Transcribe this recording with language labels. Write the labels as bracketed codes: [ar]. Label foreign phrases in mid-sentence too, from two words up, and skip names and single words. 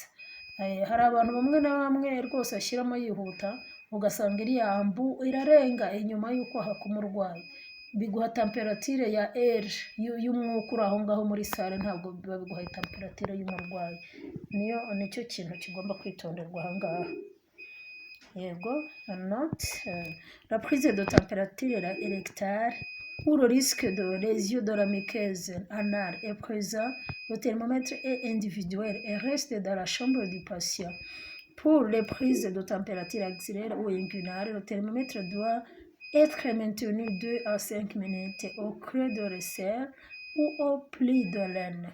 [rw] Hari abantu bamwe na bamwe rwose ashyiramo yihuta, ugasanga iriya ambu irarenga inyuma y'ukwaha k'umurwayi, biguha temperature ya air y'umwuka uri aho ngaho muri sale, ntabwo biba biguha temperature y'umurwayi. Nicyo kintu kigomba kwitonderwa aha ngaha. Yego, [fr] note la prise de température rectale ou le risque de lésion de la muqueuse anale est présent. Le thermomètre est individuel et reste dans la chambre du patient. Pour les prises de température axillaire ou inguinale, le thermomètre doit être maintenu 2 à 5 minutes au creux de l'aisselle ou au pli de l'aine.